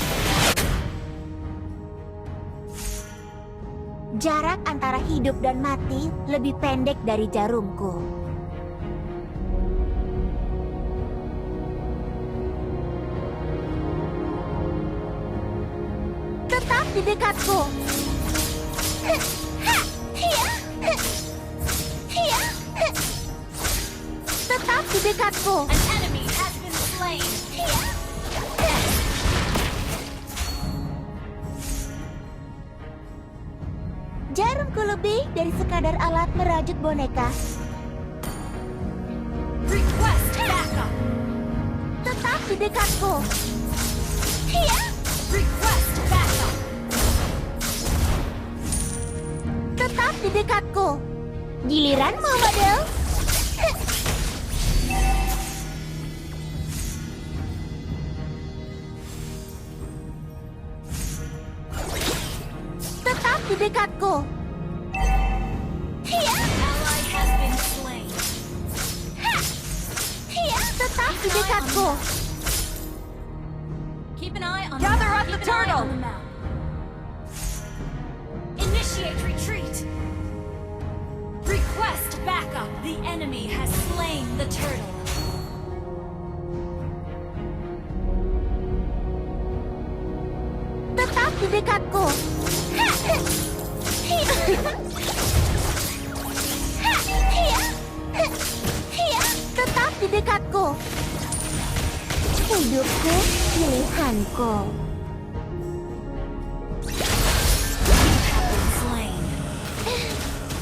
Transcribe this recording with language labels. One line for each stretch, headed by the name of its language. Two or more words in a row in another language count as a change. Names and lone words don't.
Indonesian: Jarak antara hidup dan mati lebih pendek dari jarumku. Tetap di dekatku. Ha! Hiya! Hiya! Tetap di dekatku.
English: An enemy has been slain! Hiya!
Indonesian: Jarumku lebih dari sekadar alat merajut boneka.
English: Request backup!
Indonesian: Tetap di dekatku. Hiya!
English: Request backup!
Indonesian: Tetap di dekatku. Giliranmu, model. Tetap di dekatku. Hiya!
English: Ally has been slain! Ha! Hiya!
Indonesian: Tetap di dekatku.
English: Keep an eye on Gather the up the turtle. map. Initiate retreat! Request backup! The enemy has slain the turtle.
Indonesian: Tetap di dekatku. Ha! Hiya! Ha! Hiya! Hiya! Tetap di dekatku. Hidupku, pilihanku.
English: Have been slain.